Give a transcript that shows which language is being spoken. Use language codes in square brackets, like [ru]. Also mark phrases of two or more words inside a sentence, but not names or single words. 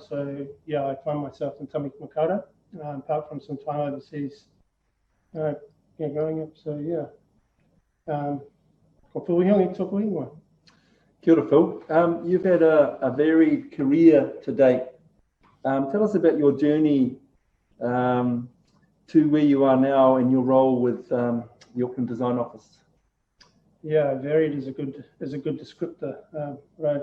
[en] So yeah, I find myself in Tamaki-ma-kaurau, apart from some time overseas growing up. So yeah. [mi] Ko Wihongi tōku ingoa. Kia ora, Phil. [en] You've had a varied career to date. Tell us about your journey to where you are now and your role with the Auckland Design Office. Yeah, varied is a good descriptor, right?